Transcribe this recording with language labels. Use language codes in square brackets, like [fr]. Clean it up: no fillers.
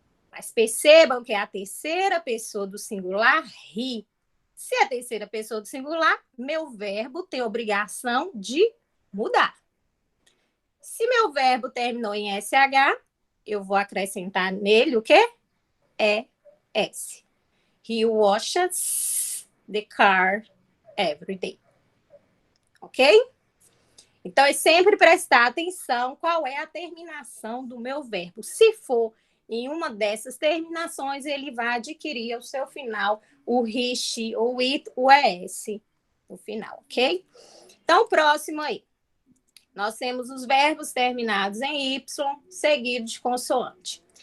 [pt] Mas percebam que é a terceira pessoa do singular, he. Se é a terceira pessoa do singular, meu verbo tem obrigação de mudar. Se meu verbo terminou em SH, eu vou acrescentar nele o quê? S. [en] He washes the car every day. [pt] Ok? Então, é sempre prestar atenção qual é a terminação do meu verbo. Se for em uma dessas terminações, ele vai adquirir ao seu final o he, she, ou it, o ES no final, ok? Então, próximo aí. Nós temos os verbos terminados em Y, seguidos de consoante.